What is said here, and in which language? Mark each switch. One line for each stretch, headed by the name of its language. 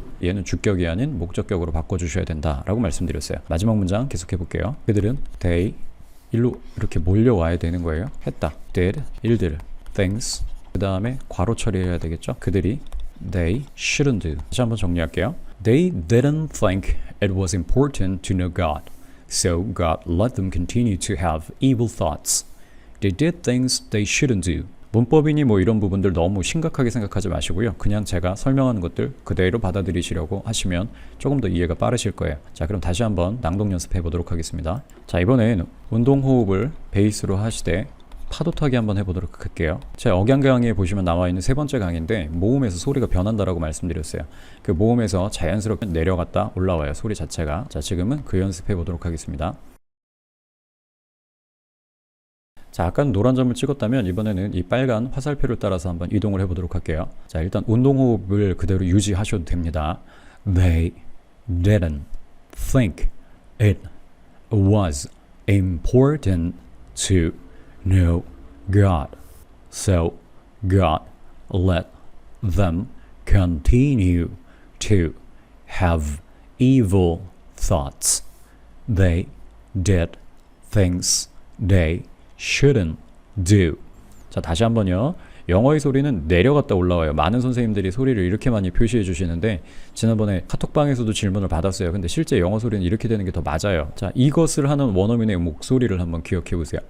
Korean: 얘는 주격이 아닌 목적격으로 바꿔주셔야 된다라고 말씀드렸어요. 마지막 문장 계속해 볼게요. 그들은 they 일로 이렇게 몰려와야 되는 거예요. 했다. did 일들 things 그 다음에 괄호 처리해야 되겠죠? 그들이
English: they shouldn't do
Korean: 다시 한번 정리할게요.
English: They didn't think it was important to know God, so God let them continue to have evil thoughts. They did things they shouldn't do.
Korean: 문법이니 뭐 이런 부분들 너무 심각하게 생각하지 마시고요. 그냥 제가 설명하는 것들 그대로 받아들이시려고 하시면 조금 더 이해가 빠르실 거예요. 자, 그럼 다시 한번 낭독 연습해 보도록 하겠습니다. 자, 이번엔 운동호흡을 베이스로 하시되 파도 타기 한번 해보도록 할게요. 제 억양 강의에 보시면 나와 있는 3번째 강의인데 모음에서 소리가 변한다라고 말씀드렸어요. 그 모음에서 자연스럽게 내려갔다 올라와요. 소리 자체가. 자, 지금은 그 연습해 보도록 하겠습니다. 자, 아까는 노란 점을 찍었다면 이번에는 이 빨간 화살표를 따라서 한번 이동을 해보도록 할게요. 자, 일단 운동호흡을 그대로 유지하셔도 됩니다.
English: They didn't think it was important to know God, so God let them continue to have evil thoughts. They did things they shouldn't do.
Korean: 자, 다시 한번요. 영어의 소리는 내려갔다 올라와요. 많은 선생님들이 소리를 이렇게 많이 표시해 주시는데 지난번에 카톡방에서도 질문을 받았어요. 근데 실제 영어 소리는 이렇게 되는 게 더 맞아요. 자, 이것을 하는 원어민의 목소리를 한번 기억해 보세요.